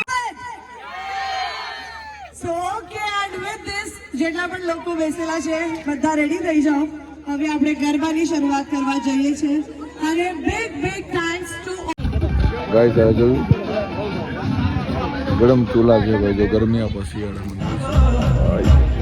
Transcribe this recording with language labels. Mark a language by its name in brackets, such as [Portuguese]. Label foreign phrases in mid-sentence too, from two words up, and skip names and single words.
[English] So, okay, and with this, [Gujarati] જેટલા પણ લોકો બેસેલા છે બધા રેડી થઈ જાઓ. હવે આપણે ગરબાની શરૂઆત કરવા જઈએ છીએ અને [English] big thanks to [Gujarati] ગાઈસ આ જોયું ગરમ ચૂલા છે ભાઈ, જો ગરમી આપે શિયાળામાં.